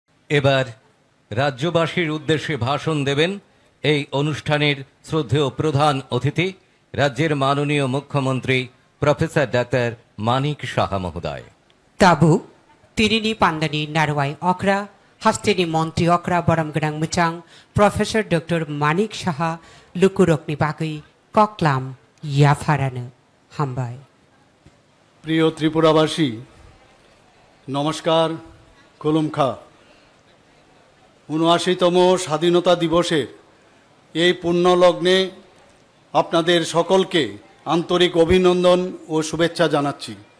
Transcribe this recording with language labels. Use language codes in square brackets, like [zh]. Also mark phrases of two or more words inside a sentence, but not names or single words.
[bn] এবার রাজ্যবাসীর উদ্দেশ্যে ভাষণ দেবেন এই অনুষ্ঠানের শ্রদ্ধেয় প্রধান অতিথি রাজ্যের মাননীয় মুখ্যমন্ত্রী প্রফেসর ডাক্তার মানিক সাহা মহোদয়। [trp] Tabu, Tirini Pandani Narwai Okra, Hastini Monti Okra Baramgrang Muchang, Professor Dr. Manik Shaha, Lukurokni Baki, Koklam, Yafarana, Hambai. [bn] প্রিয় ত্রিপুরাবাসী, নমস্কার, কুলুমখা। ৭৯তম স্বাধীনতা দিবসের এই পুণ্যলগ্নে আপনাদের সকলকে আন্তরিক অভিনন্দন ও শুভেচ্ছা জানাচ্ছি।